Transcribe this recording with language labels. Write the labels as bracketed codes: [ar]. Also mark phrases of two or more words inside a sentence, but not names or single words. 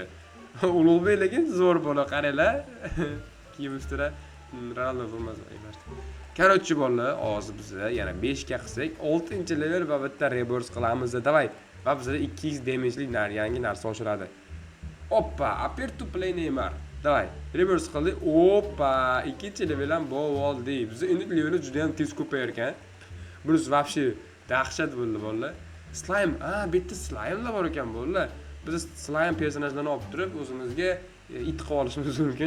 [uz] Ulug'bek lekin zo'r bola, qaranglar. Kiyim ustida Ronaldo bo'lmasa aytadi. Короче bolalar, hozir biz yana 5 ga qilsak, 6-level va bitta reverse qilamiz. Davay. Va bizda 2x damage'lik yangi narsa oshiradi. Oppa, [en] appear to play [uz] Neymar. Davay, reverse qildik. Oppa, 2-level ham bo'ldi. Biz endi levelimiz juda ham tez ko'payar ekan. Bunisi вообще dahshat bo'ldi bolalar. Slime, bitta slime'lar bor ekan bolalar. Biz slime personajlarni olib turib o'zimizga it qilib olishimiz mumkin.